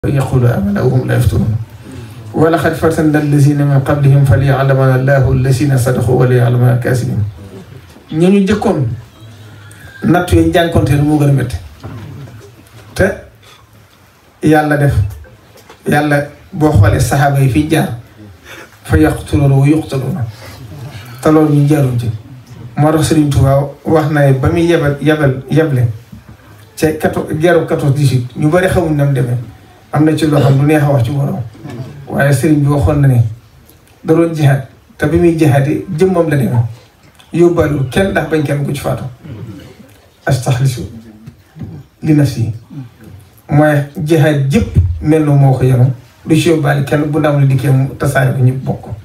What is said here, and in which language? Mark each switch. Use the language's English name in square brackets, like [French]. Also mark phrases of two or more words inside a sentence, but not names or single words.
[Arabic] يقول آمنا وهم لا يفتنون ولقد فتنا الذين من قبلهم فليعلمن الله الذين صدقوا وليعلمن الكاذبين [Wolof] ñu jëkkoon natt yi jànkonteel moo gën a métti te yàlla def yàlla boo xoolee saxaaba yi fi jaar fa [Arabic] يقتلون ويقتلون [Wolof] te loolu ñu jaaruñ ci moo tax Sëriñ Tuubaa wax na ba muy yeble ca geeru 14-18 ñu bari xamuñ nam demee am na ci loo xam du neex a wax ci borom waaye sëriñ bi waxoon na ne da doon jihaad te bi muy jihaad yi jëmmam la demee yóbbaalul kenn ndax bañ kenn ku ci faatu [Arabic] استخلص لنفسي [Wolof] mooy jihaad jëpp mel na moo ko yenu du ci yóbbaale kenn bu ndam la dikkee mu tasaare ko ñëpp bokk